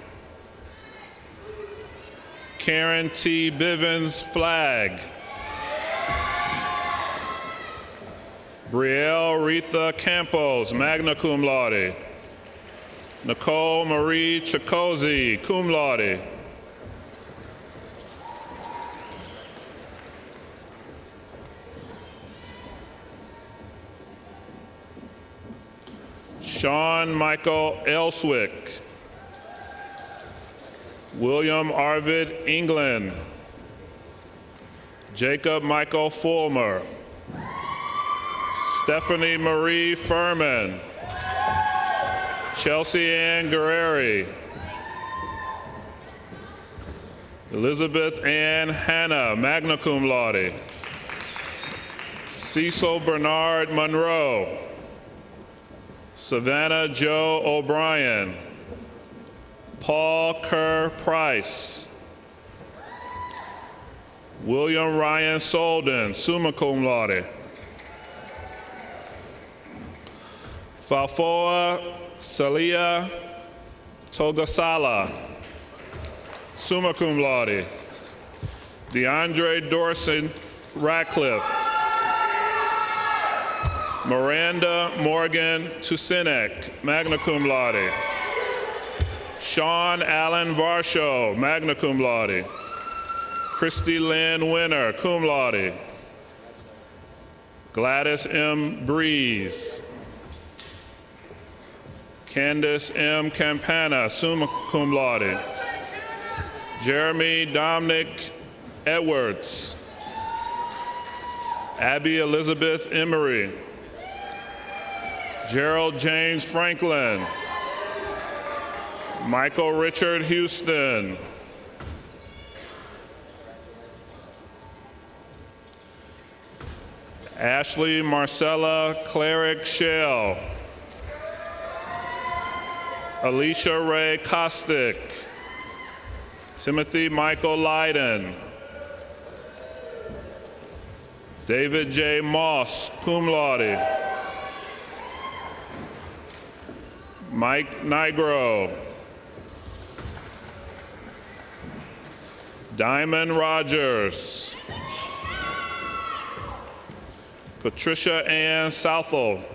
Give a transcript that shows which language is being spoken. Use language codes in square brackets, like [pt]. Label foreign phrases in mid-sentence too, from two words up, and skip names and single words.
[en] Karen T. Bivens Flagg. Brielle Retha Campos, [la] magna cum laude. [en] Nicole Marie Chikozi, [la] cum laude. [en] Sean Michael Elswick. William Arvid England. Jacob Michael Fulmer. Stephanie Marie Furman. Chelsea Ann Guerreri. Elizabeth Ann Hanna, [la] magna cum laude. [en] Cecil Bernard Monroe. Savannah Joe O'Brien. Paul Kerr Price. William Ryan Solden, [la] summa cum laude. [en] Falfoa Salia Togasala, [la] summa cum laude. [en] DeAndre Dorson Ratcliffe. Miranda Morgan Tusinek, [la] magna cum laude. [en] Sean Allen Varsho, [la] magna cum laude. [en] Christy Lynn Winner, [la] cum laude. [en] Gladys M. Breeze. Candace M. [la] Campana, summa cum laude. [en] Jeremy Dominic Edwards. Abby Elizabeth Emery. Gerald James Franklin. Michael Richard Houston. Ashley Marcella Cleric Shell. Alicia Ray Kostick. Timothy Michael Leiden. David J. Moss, [la] cum laude. [en] Mike Nigro. Diamond Rogers. Patricia Ann Southall.